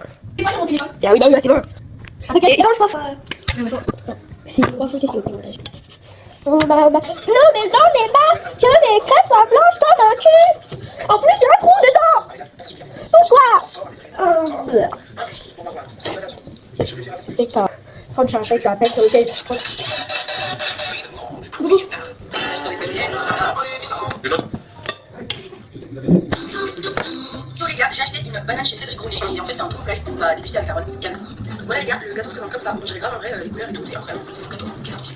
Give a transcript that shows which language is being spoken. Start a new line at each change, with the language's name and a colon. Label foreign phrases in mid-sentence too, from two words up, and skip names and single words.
French: C'est quoi mon téléphone? Et ah oui, bah oui, bah c'est bon. Après, Et non, je crois. Si. On va sauter sur le montage. Oh, maman. Non, mais j'en ai marre que mes crêpes soient blanches comme un cul. En plus, il y a un trou dedans. Pourquoi? PK. Sunshine, PK.
English: Pencil case.
French: Yo les gars, j'ai acheté une banane chez Cédric Grenier et en fait c'est un trompe-l'œil, on va déguster avec Carole. Voilà les gars, le gâteau se présente comme ça, on dirait grave en vrai les couleurs et tout, c'est incroyable, c'est le gâteau, quel magnifique.